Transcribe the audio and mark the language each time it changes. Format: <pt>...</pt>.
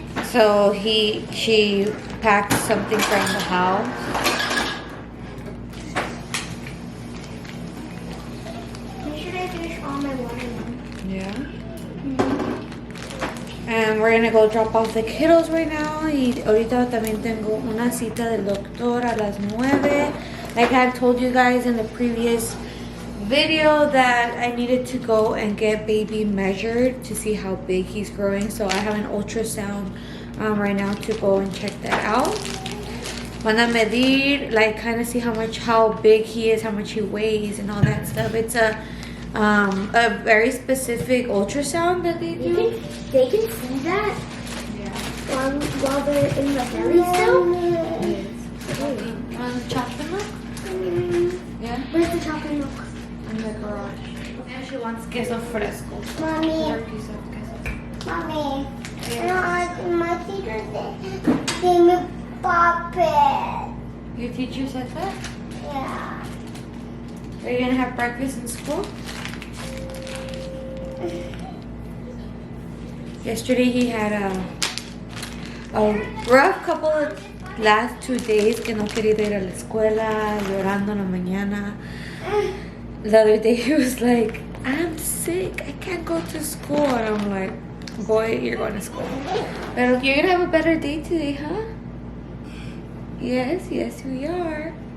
<en>So she packs something from the house. Make sure I finish all my watermelon. Yeah. And we're gonna go drop off the kiddos right now.</en> <es>Y ahorita también tengo una cita del doctor a las 9.</es> <en>Like I had told you guys in the previous video that I needed to go and get baby measured to see how big he's growing. So I have an ultrasound right now to go and check that out.</en> <es>Van a medir,</es> <en>like kind of see how big he is, how much he weighs, and all that stuff. It's a very specific ultrasound that they do. They can see that while they're in the belly still? Want chocolate milk? Yeah? Where's the chocolate milk? In the garage. And she wants queso fresco. Mommy. Another piece of queso. Mommy. I don't like my teacher gave me puppet. Your teacher said that? Yeah. Are you gonna have breakfast in school? Yesterday he had a rough couple of last 2 days</en> <es>que no quería ir a la escuela, llorando en la mañana.</es> <en>The other day he was like, I'm sick, I can't go to school. And I'm like, boy, you're going to school. But you're gonna have a better day today, huh? Yes, we are.</en>